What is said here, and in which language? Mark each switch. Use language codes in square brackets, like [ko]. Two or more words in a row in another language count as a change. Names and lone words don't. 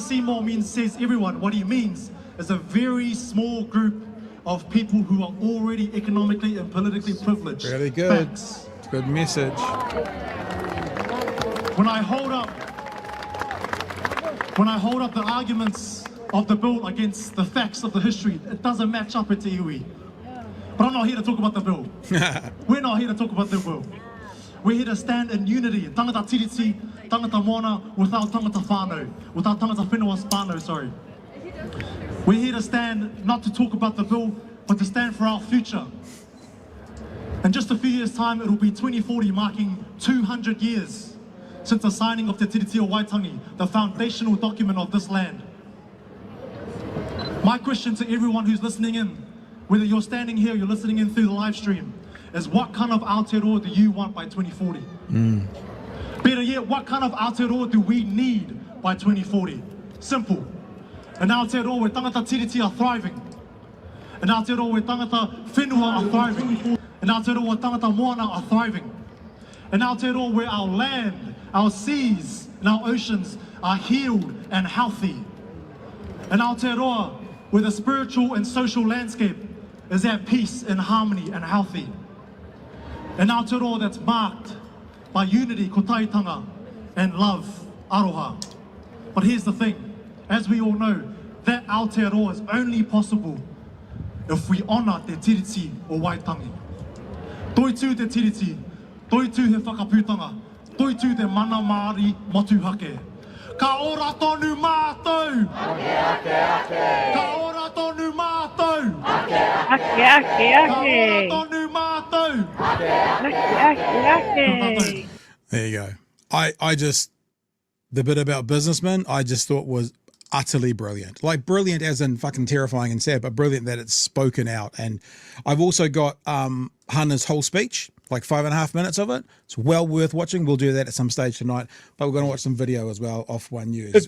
[en] Seymour says everyone, what he means is a very small group of people who are already economically and politically privileged. Really good. Facts. It's a good message. When I hold up the arguments of the bill against the facts of the history, it doesn't match up at [mi] te iwi. [en] But I'm not here to talk about the bill. We're not here to talk about the bill. We're here to stand in unity, [mi] tangata tiriti, tangata moana without tangata whānau, without tangata whenua whānau, [en] sorry. We're here to stand, not to talk about the bill, but to stand for our future. In just a few years' time, it will be 2040, marking 200 years since the signing of Te Tiriti o Waitangi, the foundational document of this land. My question to everyone who's listening in, whether you're standing here or you're listening in through the live stream, is what kind of Aotearoa do you want by 2040? Better yet, what kind of Aotearoa do we need by 2040? Simple. An Aotearoa where [mi] tangata tiriti [en] are thriving. An Aotearoa where [mi] tangata whenua [en] are thriving. An Aotearoa where [mi] tangata moana [en] are thriving. An Aotearoa where our land, our seas and our oceans are healed and healthy. An Aotearoa where the spiritual and social landscape is at peace and harmony and healthy. An Aotearoa that's marked by unity, kotaitanga, and love, aroha. But here's the thing, as we all know, that Aotearoa is only possible if we honour Te Tiriti o Waitangi. [mi] Toitu Te Tiriti, toitu he whakaputanga, toitu te mana Māori motuhake. Ka ora tonu mātou! Ka ora tonu mātou! Ka ora tonu mātou! [en] There you go. I just, the bit about businessmen, I just thought was utterly brilliant. Like brilliant as in fucking terrifying and sad, but brilliant that it's spoken out. And I've also got Hana's whole speech, like 5.5 minutes of it. It's well worth watching. We'll do that at some stage tonight, but we're going to watch some video as well off One News.